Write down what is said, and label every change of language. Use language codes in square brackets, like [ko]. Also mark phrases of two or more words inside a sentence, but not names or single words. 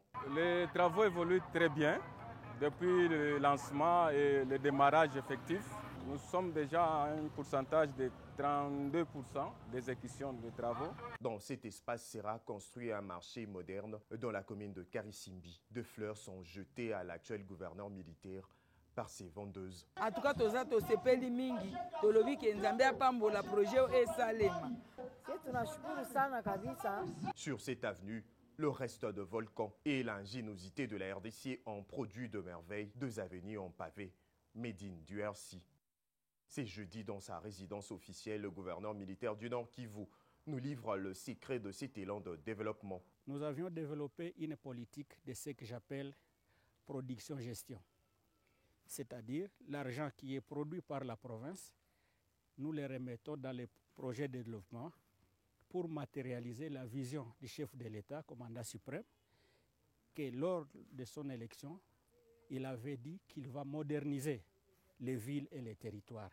[fr] Les travaux évoluent très bien. Depuis le lancement et le démarrage effectif, nous sommes déjà à un pourcentage de 32% d'exécution des travaux. Dans cet espace sera construit un marché moderne dans la commune de Karisimbi. Deux fleurs sont jetées à l'actuel gouverneur militaire par ses vendeuses. En tout cas, [ln] tosepeli mingi, tolobi ke nzambe apambola projet e salema. [fr] Sur cette avenue, le reste de volcans et l'ingéniosité de la RDC ont produit de merveilles. Deux avenues en pavé, [en] made in DRC. [fr] C'est jeudi dans sa résidence officielle, le gouverneur militaire du Nord Kivu nous livre le secret de cet élan de développement. Nous avions développé une politique de ce que j'appelle production-gestion. C'est-à-dire l'argent qui est produit par la province, nous le remettons dans les projets de développement pour matérialiser la vision du chef de l'État, commandant suprême, que lors de son élection, il avait dit qu'il va moderniser les villes et les territoires.